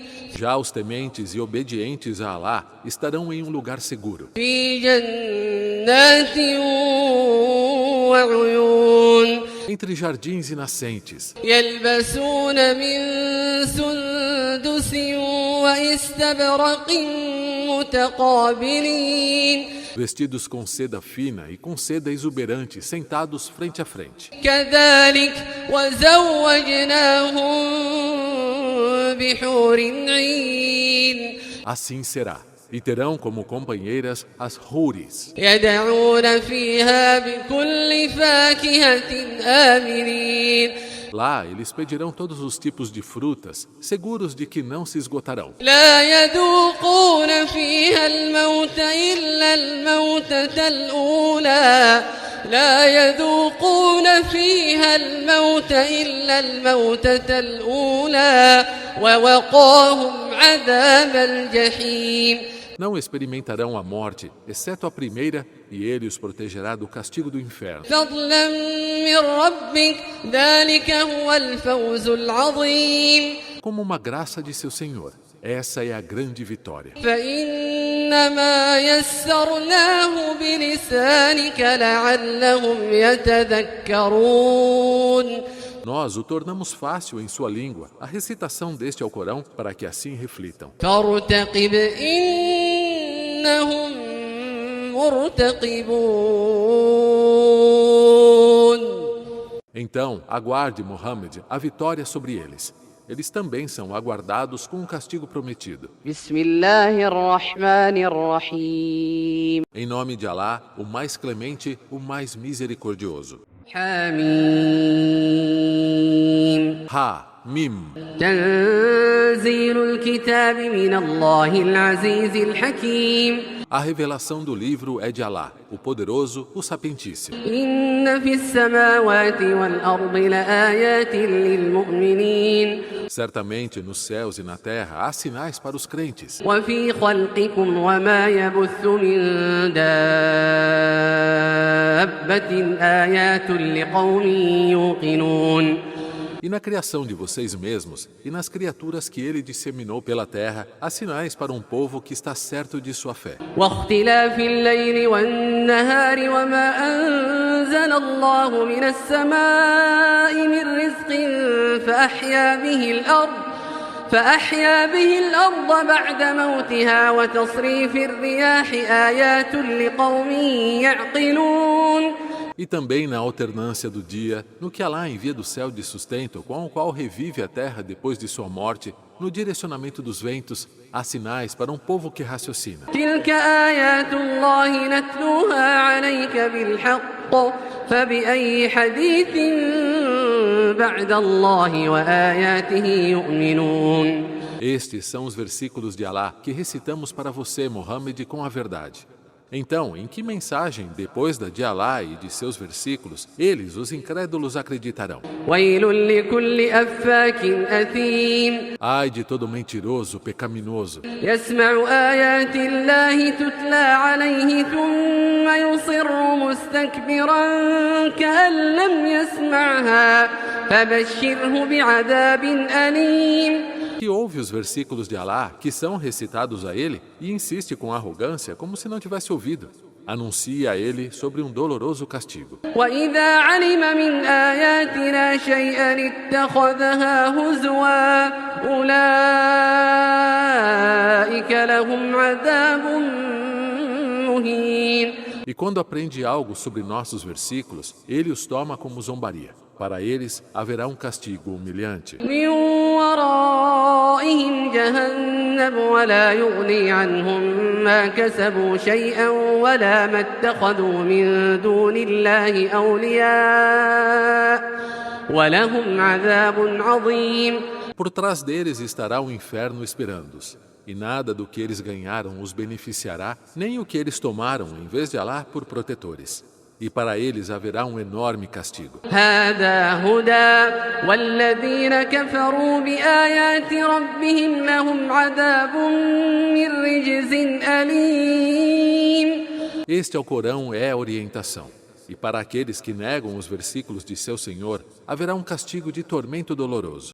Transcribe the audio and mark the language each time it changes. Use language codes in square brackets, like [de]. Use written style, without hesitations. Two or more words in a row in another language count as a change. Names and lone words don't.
[pt] Já os tementes e obedientes a Alá estarão em um lugar seguro, [ar] في جنات وعيون [pt] entre jardins e nascentes. [ar] يلبسون من سندس وإستبرق متقابلين [pt] Vestidos com seda fina e com seda exuberante, sentados frente a frente. [ar] كذلك وزوجناهم بحور عين [pt] Assim será. E terão como companheiras as Houris. [ar] يدعون فيها بكل فاكهة آمنين [pt] Lá eles pedirão todos os tipos de frutas, seguros de que não se esgotarão. [ar] لا يذوقون فيها الموت إلا الموتة الأولى لا يذوقون فيها الموت إلا الموتة الأولى ووقاهم عذاب الجحيم [pt] Não experimentarão a morte, exceto a primeira, e ele os protegerá do castigo do inferno. [ar] فضلا من ربك ذلك هو الفوز العظيم [pt] Como uma graça de seu Senhor. Essa é a grande vitória. [ar] فإنما يسرناه بلسانك لعلهم يتذكرون [pt] Nós o tornamos fácil em sua língua, a recitação deste Alcorão, para que assim reflitam. [ar] فارتقب إنهم مرتقبون [pt] Então, aguarde, Muhammad, a vitória sobre eles. Eles também são aguardados com o castigo prometido. [ar] بسم الله الرحمن الرحيم [pt] Em nome de Alá, o mais clemente, o mais misericordioso. [ar] حميم [pt] Ha, Mim. [ar] تنزيل الكتاب من الله العزيز الحكيم [pt] A revelação do livro é de Alá, o poderoso, o sapientíssimo. [ar] إن في السماوات والأرض لآيات للمؤمنين [pt] Certamente nos céus e na terra há sinais para os crentes. [ar] وفي خلقكم وما يبث من دابة آيات لقوم يوقنون [pt] E na criação de vocês mesmos e nas criaturas que ele disseminou pela terra, há sinais para um povo que está certo de sua fé. [ar] واختلاف الليل والنهار وما أنزل الله من السماء من رزق فأحيا به الأرض بعد موتها وتصريف الرياح آيات لقوم يعقلون [pt] E também na alternância do dia, no que Alá envia do céu de sustento, com o qual revive a terra depois de sua morte, no direcionamento dos ventos, há sinais para um povo que raciocina. [ar] تلك آيات الله نتلوها عليك بالحق فبأي حديث بعد الله وآياته يؤمنون [pt] Estes são os versículos de Alá que recitamos para você, Muhammad, com a verdade. Então, em que mensagem, depois da de Alá e de seus versículos, eles, os incrédulos, acreditarão? [ar] ويل لكل أفاك أثيم [pt] Ai de todo mentiroso, pecaminoso, [ar] يسمع آيات الله تتلى عليه ثم يصر مستكبرا كأن لم يسمعها فبشره بعذاب أليم [pt] que ouve os versículos de Alá, que são recitados a ele, e insiste com arrogância como se não tivesse ouvido. Anuncia a ele sobre um doloroso castigo. [ar] وإذا علم من آياتنا شيئا اتخذها هزوا أولئك لهم عذاب [pt] E quando aprende algo sobre nossos versículos, ele os toma como zombaria. Para eles haverá um castigo humilhante. [ar] من ورائهم جهنم ولا يغني عنهم ما كسبوا شيئا ولا ما اتخذوا من دون الله أولياء ولهم عذاب عظيم. [pt] Por trás deles estará o inferno esperando-os, e nada do que eles ganharam os beneficiará, nem o que eles tomaram em vez de Alá por protetores. E para eles haverá um enorme castigo. [ar] هذا هدى والذين كفروا بآيات ربهم لهم عذاب من رجز أليم. [pt] Este Alcorão é a orientação. E para aqueles que negam os versículos de seu Senhor, haverá um castigo de tormento doloroso.